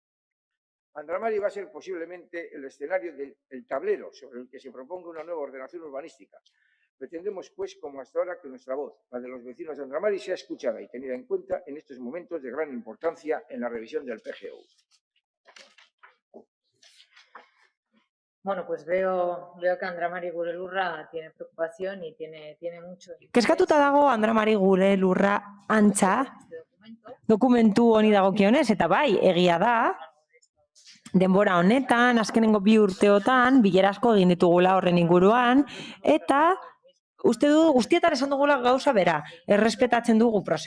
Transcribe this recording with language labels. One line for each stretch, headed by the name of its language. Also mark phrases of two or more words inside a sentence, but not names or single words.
Spanish: Andramari va a ser posiblemente el escenario del tablero sobre el que se proponga una nueva ordenación urbanística. Pretendemos, pues, como hasta ahora, que nuestra voz, la de los vecinos de Andramari, sea escuchada y tenida en cuenta en estos momentos de gran importancia en la revisión del PGU. Bueno, pues veo que Andramari gure lurra tiene preocupación y tiene mucho.
Basque: Kezkatuta dago Andramari gure lurra antza dokumentu honi dagokionez, eta bai, egia da, denbora honetan, azkenengo 2 urteotan, bilera asko egin ditugula horren inguruan, eta uste du guztietan esan dugula gauza bera, errespetatzen dugu